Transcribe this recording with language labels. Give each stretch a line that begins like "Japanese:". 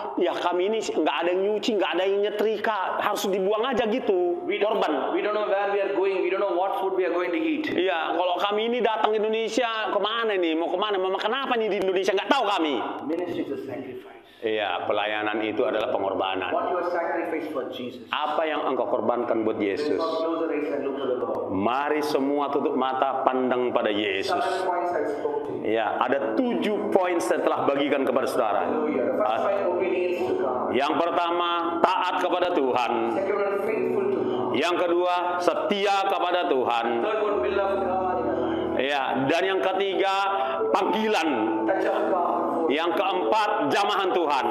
Indonesian: Ya, kami ini nggak ada yang nyuci, nggak ada yang nyetrika, harus dibuang aja gitu.
English: We don't
Indonesian: Korban.
English: know where we are going. We don't know what food we are going to eat.
Indonesian: Iya, kalau kami ini datang Indonesia, kemana nih? Mau kemana? Mau makan apa nih di Indonesia? Nggak tahu kami.
English: Ministry is a sacrifice.
Indonesian: Iya, pelayanan itu adalah pengorbanan.
English: What you are sacrifice for Jesus?
Indonesian: Apa yang engkau korbankan buat Yesus?
English: Close the eyes and look to the Lord.
Indonesian: Mari semua tutup mata, pandang pada Yesus.
English: 7 points I spoke to you.
Indonesian: Ya, ada 7 poin setelah bagikan kepada saudara.
English: Hallelujah. The first point, obedience to God.
Indonesian: Yang pertama, taat kepada Tuhan.
English: Second one, faithful to God.
Indonesian: Yang kedua, setia kepada Tuhan.
English: Third one, will of God in our life.
Indonesian: Ya, dan yang ketiga, panggilan.
English: Touch of God.
Indonesian: Yang keempat, jamahan Tuhan.